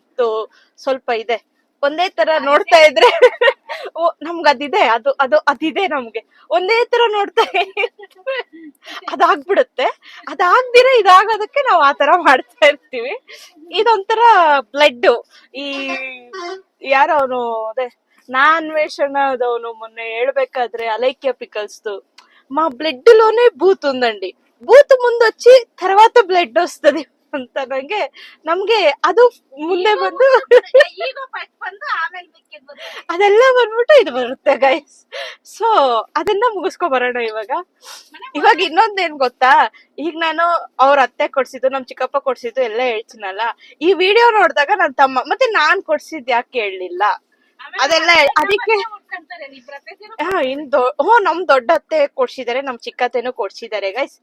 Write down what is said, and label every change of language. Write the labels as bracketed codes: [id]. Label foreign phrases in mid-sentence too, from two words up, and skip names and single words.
[kn] ಆತರ ಒಂದು ಸ್ವಲ್ಪ ಇದೆ, ಒಂದೇ ತರ ನೋಡ್ತಾ ಇದ್ರೆ ಓ ನಮ್ಗೆ ಅದಿದೆ ಅದಿದೆ ನಮ್ಗೆ ಒಂದೇ ತರ ನೋಡ್ತಾ ಅದಾಗ್ಬಿಡುತ್ತೆ. ಅದಾಗ್ದಿರ ಇದಾಗೋದಕ್ಕೆ ನಾವ್ ಆತರ ಮಾಡ್ತಾ ಇರ್ತೀವಿ. ಇದೊಂಥರ ಬ್ಲಡ್. ಈ ಯಾರ ಅವನು ಅದೇ [te] నాన్వేషణదవును మొన్న ಹೇಳ್ಬೇಕಾದ್ರೆ అలైక్య పికల్స్ మా బ్లడ్ లోనే బూత్ ఉందండి. బూత్ ముందు వచ్చి తర్వాత బ్లడ్ వస్తది [kn] ಅಂತ ನಮ್ಗೆ ಅದು ಮುಂದೆ ಬಂದು ಅದೆಲ್ಲ ಬಂದ್ಬಿಟ್ಟು ಇದು ಬರುತ್ತೆ ಗೈಸ್. ಸೊ ಅದನ್ನ ಮುಗಿಸ್ಕೊ ಬರೋಣ ಇವಾಗ ಇನ್ನೊಂದೇನ್ ಗೊತ್ತಾ, ಈಗ ನಾನು ಅವ್ರ ಅತ್ತೆ ಕೊಡ್ಸಿದ್ದು ನಮ್ ಚಿಕ್ಕಪ್ಪ ಕೊಡ್ಸಿದ್ದು ಎಲ್ಲ ಹೇಳ್ತೀನಲ್ಲ, ಈ ವಿಡಿಯೋ ನೋಡಿದಾಗ ನನ್ ತಮ್ಮ ಮತ್ತೆ ನಾನ್ ಕೊಡ್ಸಿದ್ ಯಾಕೆ ಹೇಳಲಿಲ್ಲ ಅದೆಲ್ಲ ಅದಕ್ಕೆ ನಮ್ ದೊಡ್ಡ ಅತ್ತೆ ಕೊಡ್ಸಿದಾರೆ, ನಮ್ ಚಿಕ್ಕತ್ತೆನೂ ಕೊಡ್ಸಿದಾರೆ ಗೈಸ್.